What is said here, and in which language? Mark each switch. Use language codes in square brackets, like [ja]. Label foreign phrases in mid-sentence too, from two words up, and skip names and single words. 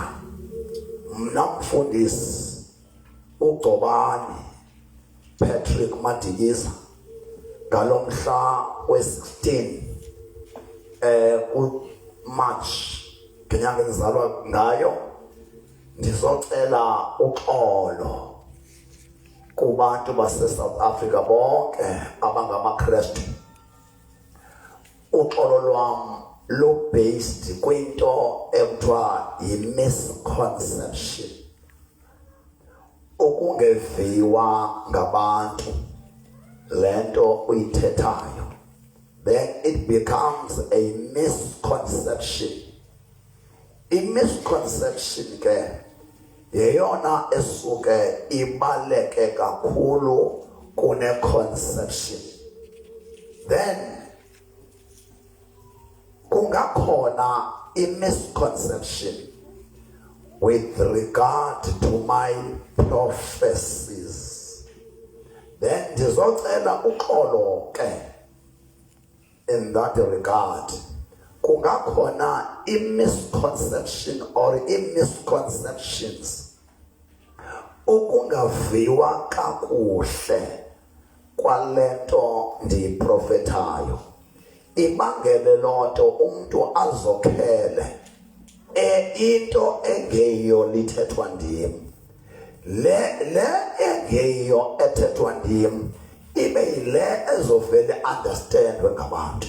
[xh] Mna mfundisi uGcobani Patrick Madikiza ngalo mhla we-16 March ngenyanga engizalwa ngayo, ndizocela uxolo kubantu baseSouth Africa bonke abangamaKrestu. Uxolo lwam lo-based kwinto ekuthiwa yi-misconception, ukungeviwa ngabantu le nto uyithethayo. [en] Then it becomes a misconception. [xh] I-misconception ke yeyona esuke ibaleke kakhulu kune-conception. Then kungakhona i-misconception [en] with regard to my prophecies. [xh] Then ndizocela uxolo ke [en] in that regard. [xh] Kungakhona i-misconception or i-misconceptions, ukungaviwa kakuhle kwale nto ndiyiprofethayo. Ibangele loo nto umntu azokhele into engeyiyo lithethwa ndim. Le engeyiyo ethethwa ndim ibe yile ezovele understandwe ngabantu.